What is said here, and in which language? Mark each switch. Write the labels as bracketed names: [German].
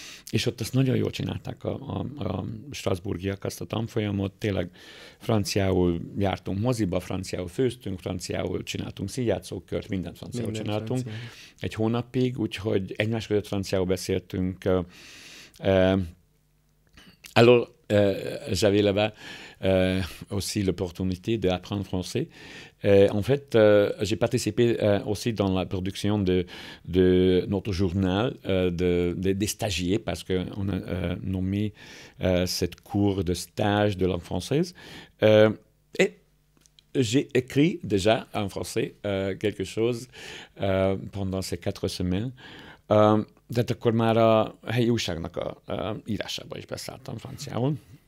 [Hungarian] És ott azt nagyon jól csinálták a strasbourgiak azt a tanfolyamot, tényleg franciául jártunk moziba, franciául főztünk, franciául csináltunk színjátszókört, mindent franciául csináltunk. Francia. 1 hónapig, úgyhogy egymás között franciául beszéltünk. [French] Alors, j'avais là-bas aussi l'opportunité d'apprendre français. En fait, j'ai participé aussi dans la production de notre journal des stagiaires parce qu'on a nommé cette cours de stage de langue française. Et j'ai écrit déjà en français quelque chose pendant ces 4 semaines. [Hungarian] De akkor már a helyi újságnak a írásában is beszálltam franciául.